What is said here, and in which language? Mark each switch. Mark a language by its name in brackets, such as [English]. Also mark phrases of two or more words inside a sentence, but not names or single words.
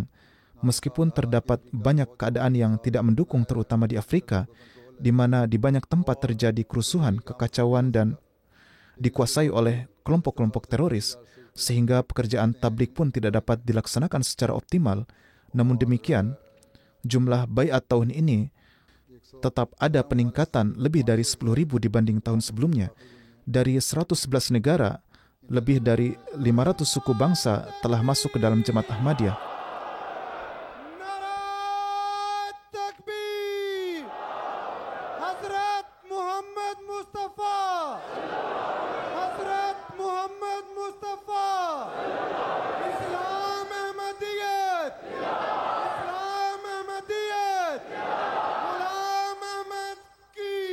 [Indonesian] Meskipun terdapat banyak keadaan yang tidak mendukung, terutama di Afrika, di mana di banyak tempat terjadi kerusuhan, kekacauan, dan dikuasai oleh kelompok-kelompok teroris, sehingga pekerjaan tabligh pun tidak dapat dilaksanakan secara optimal. Namun demikian, jumlah baiat tahun ini tetap ada peningkatan lebih dari 10.000 dibanding tahun sebelumnya. Dari 111 negara, lebih dari 500 suku bangsa telah masuk ke dalam Jemaat Ahmadiyah. [Urdu] نعرۂ تکبیر حضرت محمد مصطفیٰ حضرت محمد مصطفیٰ اسلام احمدیت اسلام احمدیت غلام احمد کی